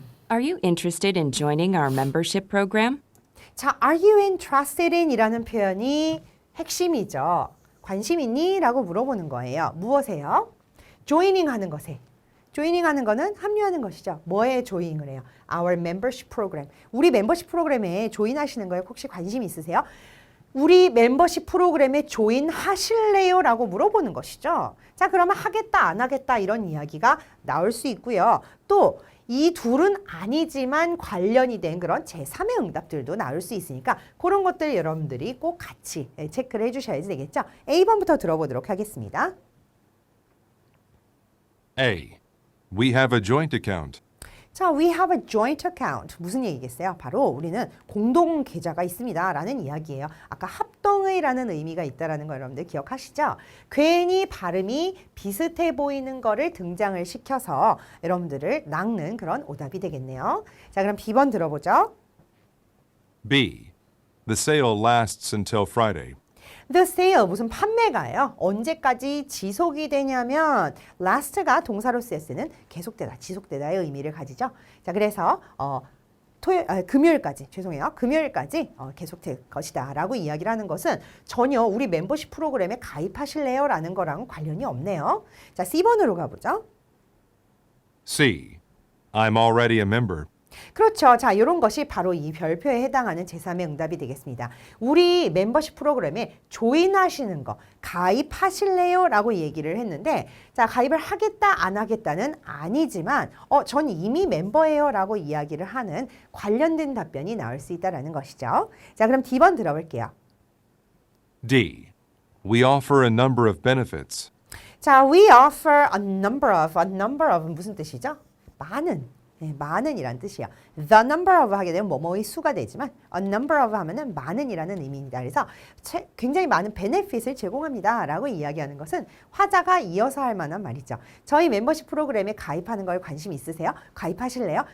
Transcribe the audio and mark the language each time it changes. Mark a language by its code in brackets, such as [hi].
[en] Are you interested in joining our membership program? [ko] 자, [en] are you interested in [ko] 이라는 표현이 핵심이죠. 관심 있니? 라고 물어보는 거예요. 무엇에요? joining 하는 것에. joining 하는 거는 합류하는 것이죠. 뭐에 join을 해요? [en] Our membership program. [ko] 우리 멤버십 프로그램에 조인하시는 거에 혹시 관심 있으세요? 우리 멤버십 프로그램에 조인 하실래요? 라고 물어보는 것이죠. 자, 그러면 하겠다, 안 하겠다 이런 이야기가 나올 수 있고요. 또 이 둘은 아니지만 관련이 된 그런 제3의 응답들도 나올 수 있으니까 그런 것들 여러분들이 꼭 같이 체크를 해주셔야지 되겠죠. A번부터 들어보도록 하겠습니다. [en] A. We have a joint account. 자, we have a joint account. [ko] 무슨 얘기겠어요? 바로 우리는 공동 계좌가 있습니다. 라는 이야기예요. 아까 합동의라는 의미가 있다는 거 여러분들 기억하시죠? 괜히 발음이 비슷해 보이는 거를 등장을 시켜서 여러분들을 낚는 그런 오답이 되겠네요. 자, 그럼 B번 들어보죠. [en] B. The sale lasts until Friday. The sale [ko] 무슨 판매가예요. 언제까지 지속이 되냐면 last가 동사로 쓰였을 때는 계속되다, 지속되다의 의미를 가지죠. 자, 그래서 금요일까지 계속될 것이다 라고 이야기를 하는 것은 전혀 우리 멤버십 프로그램에 가입하실래요? 라는 거랑 관련이 없네요. 자, C번으로 가보죠. [en] C. I'm already a member. [ko] 그렇죠. 자, 이런 것이 바로 이 별표에 해당하는 제3의 응답이 되겠습니다. 우리 멤버십 프로그램에 조인하시는 거, 가입하실래요? 라고 얘기를 했는데 자, 가입을 하겠다, 안 하겠다는 아니지만 전 이미 멤버예요 라고 이야기를 하는 관련된 답변이 나올 수 있다는 것이죠. 자, 그럼 D번 들어볼게요. [en] D. We offer a number of benefits. 자, we offer a number of [ko] 무슨 뜻이죠? 많은. 네, 많은이란 뜻이에요. [en] The number of [ko] 하게 되면 뭐뭐의 수가 되지만 [en] a number of [ko] 하면은 많은이라는 의미입니다. 그래서 굉장히 많은 베네핏을 제공합니다. 라고 이야기하는 것은 화자가 이어서 할 만한 말이죠. 저희 멤버십 프로그램에 가입하는 걸 관심 있으세요? 가입하실래요?